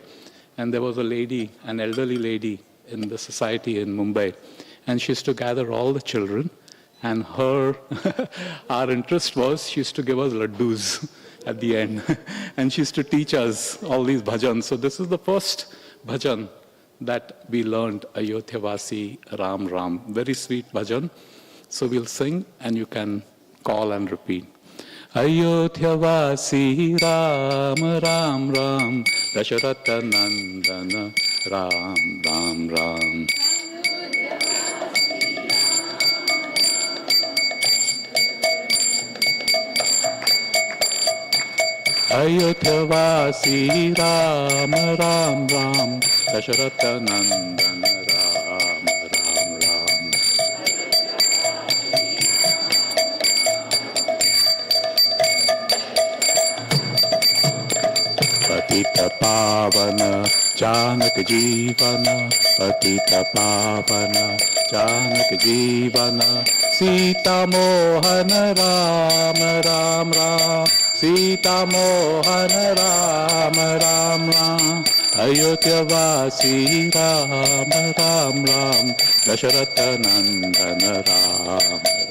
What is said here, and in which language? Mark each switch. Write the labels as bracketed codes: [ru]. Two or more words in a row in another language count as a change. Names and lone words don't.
[en] And there was a lady, an elderly lady, in the society in Mumbai, and she used to gather all the children, and our interest was she used to give us laddus at the end, and she used to teach us all these bhajans. So this is the first bhajan that we learned, [hi] अयोध्यावासी राम राम. [en] Very sweet bhajan. So we'll sing, and you can call and repeat. [hi] अयोध्यावासी राम राम राम, दशरथ नंदन राम राम राम. अयोध्यावासी राम राम राम, दशरथ नंदन राम राम राम. पतित पावन जानक जीवन, पतित पावन जानक जीवन, सीता मोहन राम राम राम, सीता मोहन राम राम राम, अयोध्या वासी राम राम राम, दशरथ नंदन राम।